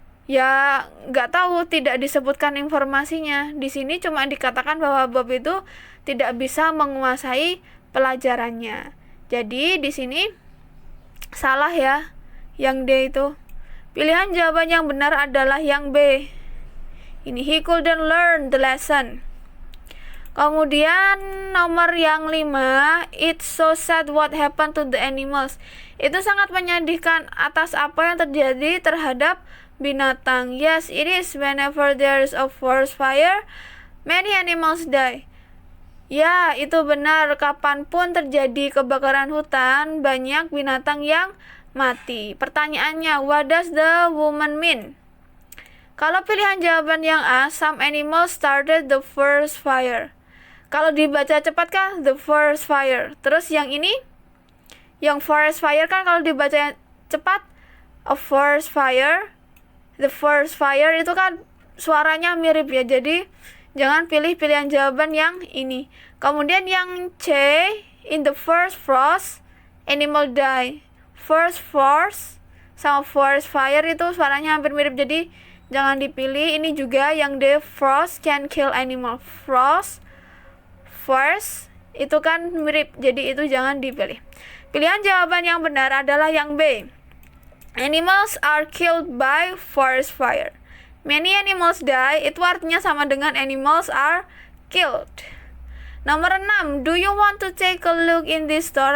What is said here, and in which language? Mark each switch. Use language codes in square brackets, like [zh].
[id] Ya, nggak tahu, tidak disebutkan informasinya. Di sini cuma dikatakan bahwa Bob itu tidak bisa menguasai pelajarannya. Jadi di sini salah ya, yang D itu. Pilihan jawaban yang benar adalah yang B. Ini [en] he couldn't learn the lesson. [id] Kemudian nomor yang 5, [en] it's so sad what happened to the animals. [id] Itu sangat menyedihkan atas apa yang terjadi terhadap binatang. [en] Yes, it is. Whenever there is a forest fire, many animals die. [id] Ya, itu benar. Kapanpun terjadi kebakaran hutan, banyak binatang yang mati. Pertanyaannya, [en] what does the woman mean? [id] Kalau pilihan jawaban yang A, [en] some animals started the first fire. [id] Kalau dibaca cepat kan [en] the first fire. [id] Terus yang ini, yang forest fire kan kalau dibaca cepat [en] a first fire. The first fire [id] itu kan suaranya mirip ya. Jadi jangan pilih pilihan jawaban yang ini. Kemudian yang C, [en] in the first frost, animal die. First frost [id] sama [en] forest fire [id] itu suaranya hampir mirip. Jadi jangan dipilih. Ini juga yang D, [en] frost can kill animal. [id] Frost, first itu kan mirip. Jadi itu jangan dipilih. Pilihan jawaban yang benar adalah yang B. [en] Animals are killed by forest fire. Many animals die, [id] itu artinya sama dengan [en] animals are killed. [id] Nomor 6, [en] do you want to take a look in this store?